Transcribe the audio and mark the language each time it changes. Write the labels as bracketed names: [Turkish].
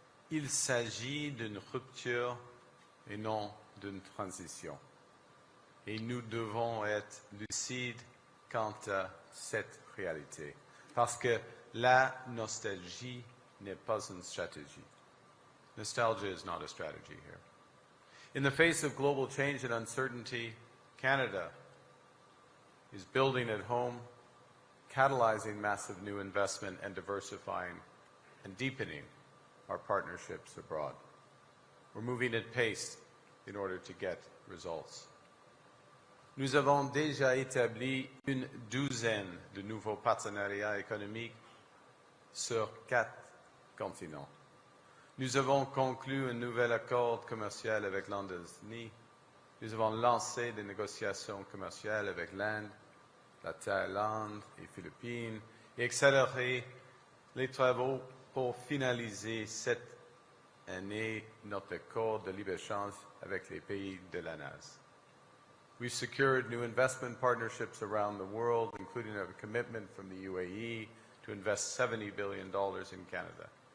[French] Il s'agit d'une rupture et non d'une transition. Et nous devons être lucides quant à cette réalité. Parce que la nostalgie n'est pas une stratégie. [English] Nostalgia is not a strategy here. In the face of global change and uncertainty, Canada is building at home, catalyzing massive new investment and diversifying and deepening our partnerships abroad. We're moving at pace in order to get results. [French] Nous avons déjà établi une douzaine de nouveaux partenariats économiques sur 4 continents. Nous avons conclu un nouvel accord commercial avec l'Indonésie. Nous avons lancé des négociations commerciales avec l'Inde la Thaïlande, les Philippines, et accélérer les travaux pour finaliser cette année notre accord de libre-échange avec les pays de la NAS. [English] We've secured new investment partnerships around the world, including a commitment from the UAE to invest $70 billion in Canada.